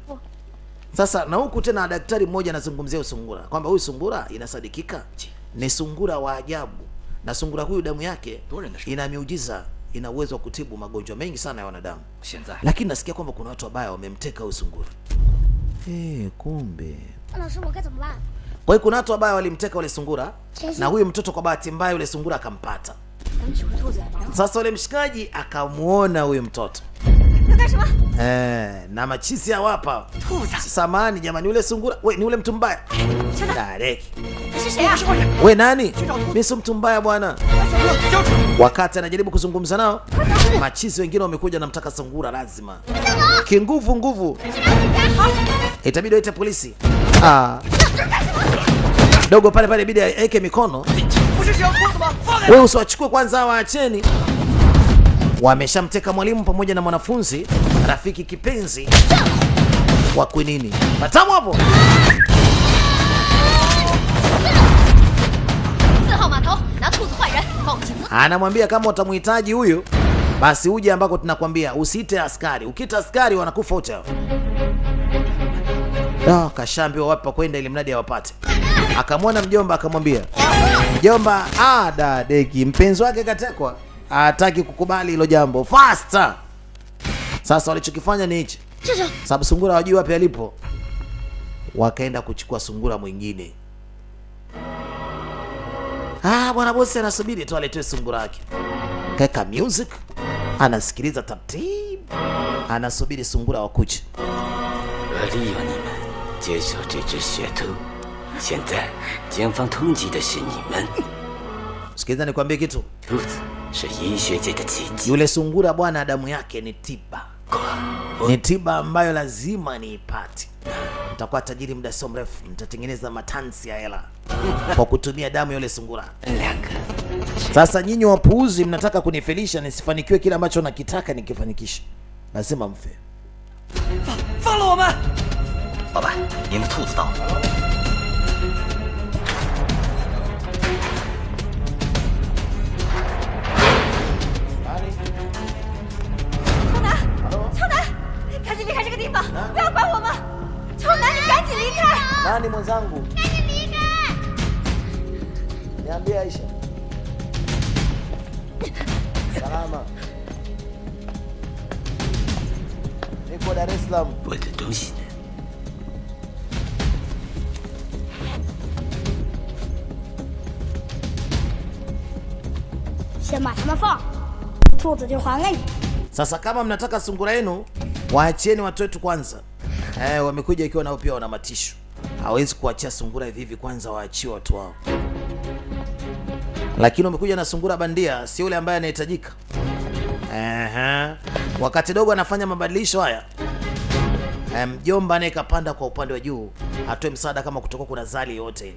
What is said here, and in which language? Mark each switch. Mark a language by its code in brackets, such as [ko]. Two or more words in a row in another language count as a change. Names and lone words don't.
[sw] Sasa na huku tena daktari mmoja anazungumzia usungura kwamba huyu sungura inasadikika ni sungura wa ajabu, na sungura huyu damu yake ina miujiza, ina uwezo wa kutibu magonjwa mengi sana ya wanadamu. Lakini nasikia kwamba kuna watu wabaya wamemteka huyu sungura. Kumbe. Kwa hiyo kuna watu wabaya walimteka wale sungura, na huyu mtoto kwa bahati mbaya yule sungura akampata. [zh] 们取回兔子，然后 [sw] Sasa ule mshikaji akamuona huyu mtoto [zh] 要干什么？ [sw] na machisi hawapa. [zh] 兔子， [sw] Samahani jamani, ule sungura. We ni ule mtu mbaya. [zh] 小的， [sw] Dareki. [zh] 你是谁啊？ [sw] We nani? Mimi si mtu mbaya bwana. Wakati anajaribu kuzungumza nao, machisi wengine wamekuja namtaka sungura lazima. Kinguvu nguvu. Itabidi waite polisi. Dogo pale pale bidi aeke mikono. [zh] 不是只要兔子吗？放开！ [sw] Wewe usiwachukue kwanza, waacheni. Wameshamteka mwalimu pamoja na mwanafunzi, rafiki kipenzi wa Queenini. Matamu hapo. [zh] 4 号码头拿兔子换人，报警。 [sw] Anamwambia kama utamhitaji huyu basi uje ambako tunakwambia, usiite askari. Ukiita askari wanakufa wote hao. Kashambiwa wapi pa kwenda ili mradi awapate. Akamwona mjomba akamwambia, mjomba, dadeki mpenzi wake katekwa, hataki kukubali hilo jambo. Faster. Sasa walichokifanya ni hichi. Sababu sungura hawajui wapi alipo. Wakaenda kuchukua sungura mwingine. Bwana bosi anasubiri tu aletwe sungura yake. Kaeka music, anasikiliza taratibu, anasubiri sungura wakuche. [zh] 利用你们接手这只血兔，现在警方通缉的是你们。 [sw] Sikiliza nikwambie kitu. [zh] 兔子是医学界的奇迹， [sw] Yule sungura bwana, damu yake ni tiba. Ni tiba ambayo lazima niipate. Nitakuwa tajiri muda sio mrefu, nitatengeneza matansi ya hela kwa kutumia damu ya yule sungura. [zh] 2个。 [sw] Sasa nyinyi wapuuzi mnataka kunifelisha nisifanikiwe kile ambacho nakitaka nikifanikisha. Lazima mfe. [zh] 放了我们！老板，您的兔子到了。超男，赶紧离开这个地方，不要管我们！超男，你赶紧离开！ [sw] Nani mwenzangu? Niambie Aisha. Salama. Niko Dar es Salaam. [zh] 我的东西呢？先把他们放，兔子就还给你。 [sw] Sasa kama mnataka sungura yenu, waachieni watu wetu kwanza. Wamekuja ikiwa nao pia wana matisho. Hawezi kuachia sungura hivi hivi, kwanza waachie watu wao. Lakini wamekuja na sungura bandia, si yule ambaye anahitajika. Wakati dogo anafanya mabadilisho haya, mjomba naye kapanda kwa upande wa juu, atoe msaada kama kutoka kuna zali yote ile.